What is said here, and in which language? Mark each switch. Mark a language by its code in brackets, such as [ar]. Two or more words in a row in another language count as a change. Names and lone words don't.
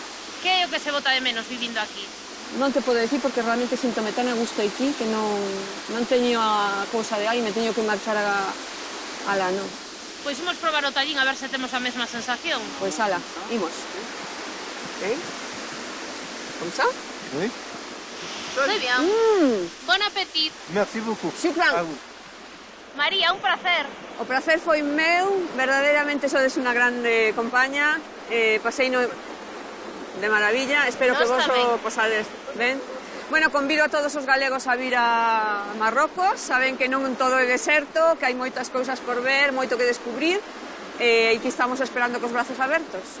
[gl] Que é o que se bota de menos vivindo aquí? Non te podo decir porque realmente síntome tan a gusto aquí que non teño a cousa de aí, me teño que marchar a la, non. Pois imos probar o tallín a ver se temos a mesma sensación. Pois ala, imos. [fr] Como ça? Oui. [gl] Moi bien. [fr] Bon appetit. Merci beaucoup. [ar] Shukran. [gl] María, un placer. O prazer foi meu, verdadeiramente sodes unha grande compaña, paseino de maravilla, espero que vos o posades ben. Bueno, convido a todos os galegos a vir a Marrocos, saben que non todo é deserto, que hai moitas cousas por ver, moito que descubrir, e aquí estamos esperando cos brazos abertos.